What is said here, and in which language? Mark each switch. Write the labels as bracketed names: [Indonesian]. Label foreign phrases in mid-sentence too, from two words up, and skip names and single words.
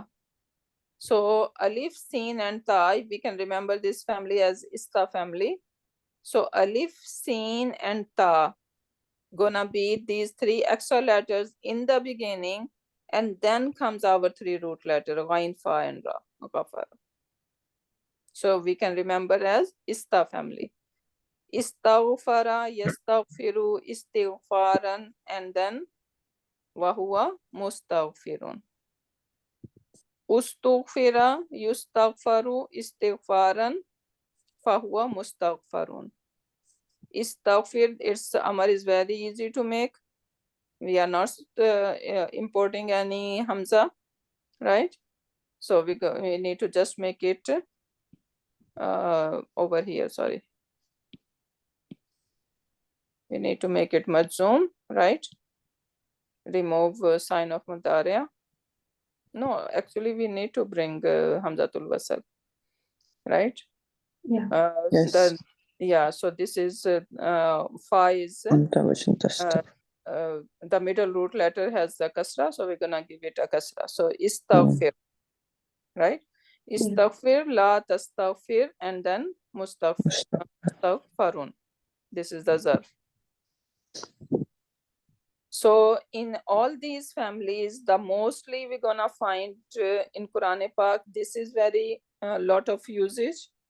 [English] So Alif, Sin and Ta, we can remember this family as Ista family. So Alif, Sin and Ta gonna be these 3 extra letters in the beginning, and then comes our 3 root letter, Ghain, Fa and Ra. So we can remember as Ista family. [Arabic] استغفر، يستغفر، استغفارا, [English] and then [Arabic] وهو مستغفر. استُغفِر، يُستغفَر، استغفارا، فهو مستغفَر. [English] Istaghfir, its Amar is very easy to make. We are not importing any Hamza, right? So we need to just make it over here, sorry. We need to make it majzoom, right? Remove sign of Mudariya. No, actually we need to bring [Arabic] همزة الوصل, [English] right? Yeah. Yes. Yeah, so this is Fa is the middle root letter has a kasra, so we're gonna give it a kasra. So istaghfir, right? [Arabic] استغفر، لا تستغفر, [English] and then mustaghfarun. This is the zarf. So in all these families, the mostly we're gonna find in Quran Pak, this is very lot of usage.